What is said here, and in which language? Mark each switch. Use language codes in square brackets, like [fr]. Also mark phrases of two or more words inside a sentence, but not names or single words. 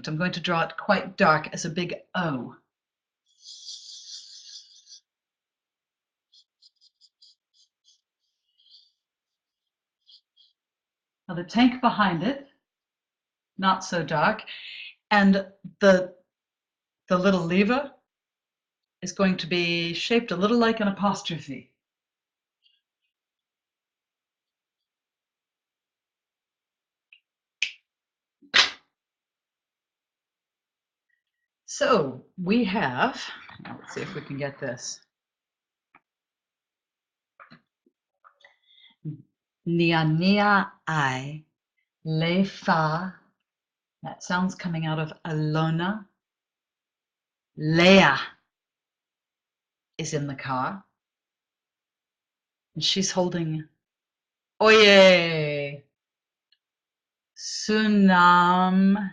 [en] I'm going to draw it quite dark as a big O. Now the tank behind it, not so dark, and the little lever is going to be shaped a little like an apostrophe. So we have, now let's see if we can get this. [sm] Nia nia I, le fa. [en] That sounds coming out of Alona. Leia is in the car. And she's holding Oye. Sunam.